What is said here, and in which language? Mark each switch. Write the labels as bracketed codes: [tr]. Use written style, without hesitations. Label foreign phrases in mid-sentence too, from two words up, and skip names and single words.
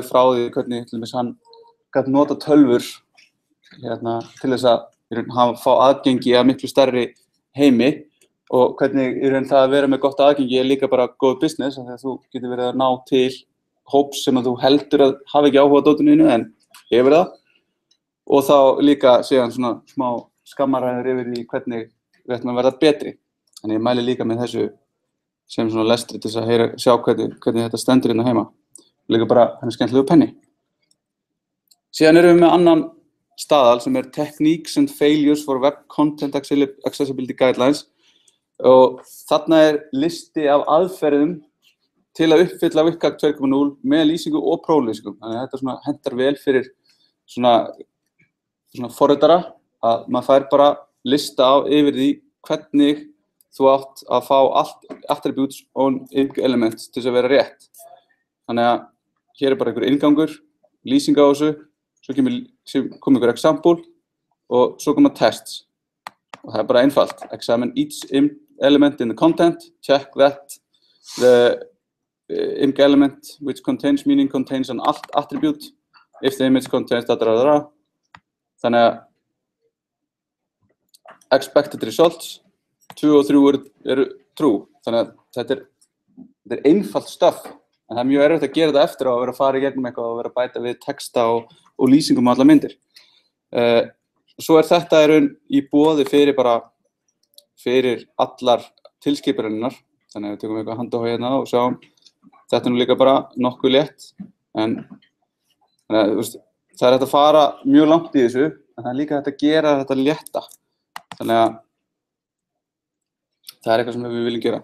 [is] frá því hvernig til dæmis hann gat nota tölvur til þess að fá aðgengi að miklu stærri heimi og hvernig í raun það að vera með gott aðgengi er líka bara góð business af því að þú getur verið að ná til hóps sem að þú heldur að hafa ekki áhuga á dótinu þínu en hefur það og þá líka síðan svona smá skammaræður yfir því hvernig við ætlum að verða betri. Þannig ég mæli líka með þessu sem svona lestri til þess að sjá hvernig þetta stendur hérna heima. Líka bara hann er skemmtilegu penni. Síðan erum við með annan staðal sem er Techniques and Failures for Web Content Accessibility Guidelines og þarna er listi af aðferðum til að uppfylla WCAG 2.0 með lýsingu og próflýsingu. Þannig að þetta svona hentar vel fyrir svona forritara að maður fær bara lista yfir því hvernig þú átt að fá allt [en] attributes on elements [is] til þess að vera rétt. Þannig að hér bara einhver inngangur, lýsing á þessu, svo kom einhver example og svo koma tests. Og það bara einfalt. [en] Examine each element in the content, check that the img element which contains meaning contains an alt attribute, if the image contains da. [is] Þannig að [en] expected results, [is] 2 og 3 eru true. Þannig að þetta er einfalt stuff, en það er mjög erfitt að gera þetta eftir á að vera að fara í gegnum eitthvað og vera að bæta við texta og lýsingum á allar myndir. Svo þetta í boði fyrir allar tilskipunarinnar, þannig að við tökum eitthvað handahói hérna og sjáum, þetta nú líka bara nokkuð létt, en það hægt að fara mjög langt í þessu, en það líka hægt að gera þetta létta, þannig að það eitthvað sem við viljum gera.